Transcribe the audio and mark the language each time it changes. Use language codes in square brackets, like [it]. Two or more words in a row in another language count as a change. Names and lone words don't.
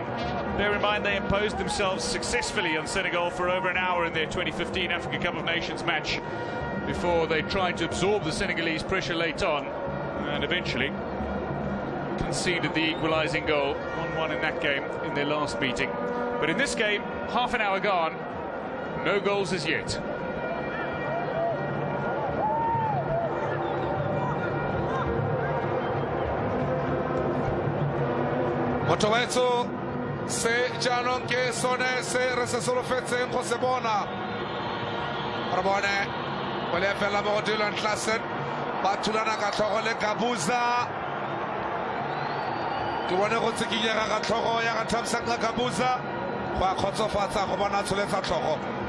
[en] Bear in mind they imposed themselves successfully on Senegal for over an hour in their 2015 Africa Cup of Nations match before they tried to absorb the Senegalese pressure late on and eventually conceded the equalising goal, 1-1 in that game in their last meeting. But in this game, half an hour gone, no goals as yet. [tn] Motowetso se jaanong ke sone se re se solofetseng go se bona re bone go le fela mo Dylan Klassen ba thulana ka tlhogo le Kabuza ke bone go tsikinyega ka tlhogo ya ga Thamsanqa Kabuza go a khotsofatsa go bona tsholetsa tlhogo